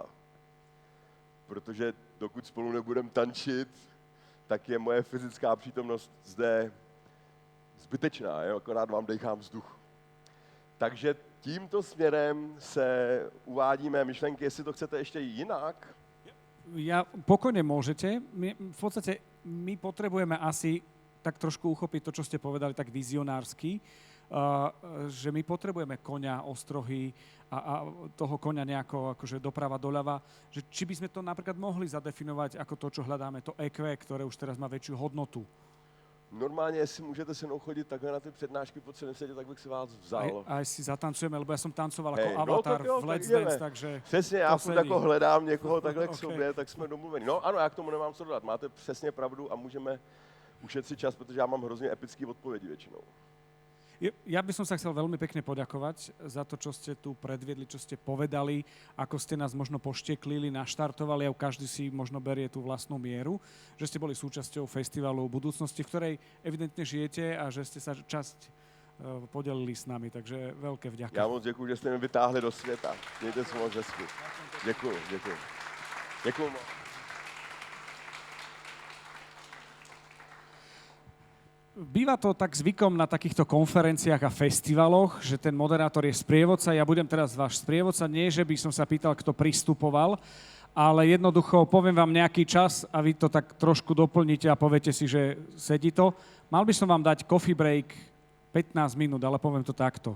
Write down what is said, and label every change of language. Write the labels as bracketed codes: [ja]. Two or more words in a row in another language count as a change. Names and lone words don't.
[cs] Protože dokud spolu nebudeme tančit, tak je moje fyzická přítomnost zde zbytečná, jo? Akorát vám dechám vzduch. Takže tímto směrem se uvádíme myšlenky, jestli to chcete ještě jinak. [sk] Ja pokojne môžete. V podstate my potrebujeme asi tak trošku uchopiť to, čo ste povedali tak vizionársky, že my potrebujeme koňa, ostrohy a toho koňa nejako akože doprava, doľava. Že či by sme to napríklad mohli zadefinovať ako to, čo hľadáme, to EQ, ktoré už teraz má väčšiu hodnotu. [cs] Normálně, jestli můžete se mnou chodit takhle na ty přednášky po celém světě, tak bych si vás vzal. [sk] Aj si zatancujeme, lebo ja som tancoval ako avatar v Let's Dance, takže... [cs] Přesně, já furt jako hledám někoho takhle k sobě, tak jsme domluveni. No ano, já k tomu nemám co dodat. Máte přesně pravdu a můžeme ušetřit čas, protože já mám hrozně epické odpovědi většinou. [sk] Ja by som sa chcel veľmi pekne poďakovať za to, čo ste tu predviedli, čo ste povedali, ako ste nás možno pošteklili, naštartovali a každý si možno berie tú vlastnú mieru, že ste boli súčasťou festivalu budúcnosti, v ktorej evidentne žijete a že ste sa časť podelili s nami, takže veľké vďaka. [cs] Já moc děkuji, že jste mě vytáhli do světa. Mějte se moc hezky. Děkuji. Děkuji moc. [sk] Býva to tak zvykom na takýchto konferenciách a festivaloch, že ten moderátor je sprievodca. Ja budem teraz váš sprievodca. Nie, že by som sa pýtal, kto pristupoval, ale jednoducho poviem vám nejaký čas a vy to tak trošku doplníte a poviete si, že sedí to. Mal by som vám dať [en] coffee break [sk] 15 minút, ale poviem to takto.